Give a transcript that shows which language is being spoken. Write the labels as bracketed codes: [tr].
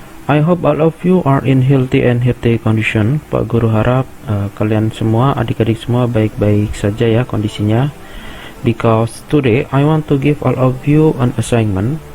[en] I hope all of you are in healthy and happy condition. [id] Pak Guru harap kalian semua, adik-adik semua baik-baik saja ya kondisinya. [en] Because today I want to give all of you an assignment.